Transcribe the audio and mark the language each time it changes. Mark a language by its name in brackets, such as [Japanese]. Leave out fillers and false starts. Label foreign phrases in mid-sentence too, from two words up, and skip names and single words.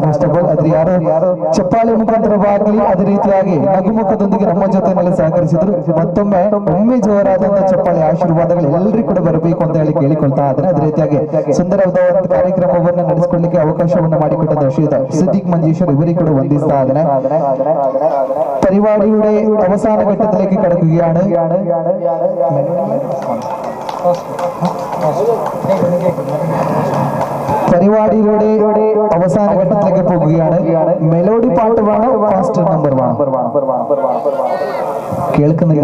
[English] first of all [Kannada] ಅದ್ರ ಯಾರೋ ಚಪ್ಪಾಳೆ ಮುಖಾಂತರವಾಗಲಿ ಅದೇ ರೀತಿಯಾಗಿ ನಗುಮುಖದೊಂದಿಗೆ ನಮ್ಮ ಜೊತೆಯಲ್ಲಿ ಸಹಕರಿಸಿದ್ರು. ಒಮ್ಮೆ ಜೋರಾದಂತಹ ಚಪ್ಪಾಳೆ ಆಶೀರ್ವಾದಗಳು ಎಲ್ಲರಿಗೂ ಕೂಡ ಬರಬೇಕು ಅಂತ ಹೇಳಿ ಕೇಳಿಕೊಳ್ತಾ ಇದ್ದೇನೆ. ಅದೇ ರೀತಿಯಾಗಿ ಸುಂದರವಾದ ಕಾರ್ಯಕ್ರಮವನ್ನು ನಡೆಸಿಕೊಳ್ಳಲಿಕ್ಕೆ ಅವಕಾಶವನ್ನು ಮಾಡಿಕೊಟ್ಟದ ಶ್ರೀಯುತ ಸಿದ್ದಿಕ್ ಮಂಜೇಶ್ವರ್ ಇವರಿಗೆ ಕೂಡ ವಂದಿಸ್ತಾ ಇದ್ದೇನೆ. [Malayalam] പരിപാടിയുടെ അവസാന ഘട്ടത്തിലേക്ക് കടക്കുകയാണ്. പരിപാടിയുടെ അവസാന ഘട്ടത്തിലേക്ക് പോകുകയാണ്. മെലോഡി പാട്ട് വേണോ [English] fast number [Malayalam] വേണോ? കേൾക്കുന്നില്ല.